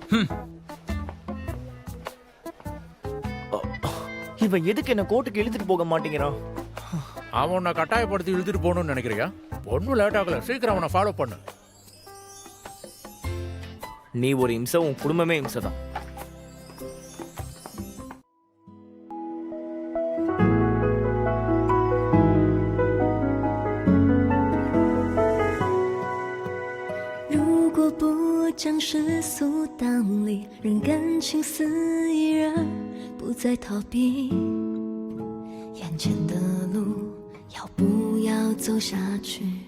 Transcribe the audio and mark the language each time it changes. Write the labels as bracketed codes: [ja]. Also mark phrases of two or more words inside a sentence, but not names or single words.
[ta] இவன் எதுக்கு என்ன கோர்ட்டுக்கு இழுத்துட்டு போக மாட்டேங்கிறான்? அவன் உன்னை கட்டாயப்படுத்தி இழுத்துட்டு போகணும்னு நினைக்கிறியா? ஒன்றும் லேட் ஆகல, சீக்கிரம் அவனை ஃபாலோ பண்ணு. நீ ஒரு இம்சை, உன் குடும்பமே இம்சை தான். [zh] 如果不将世俗当理，让感情肆意然不再逃避，眼前的路要不要走下去？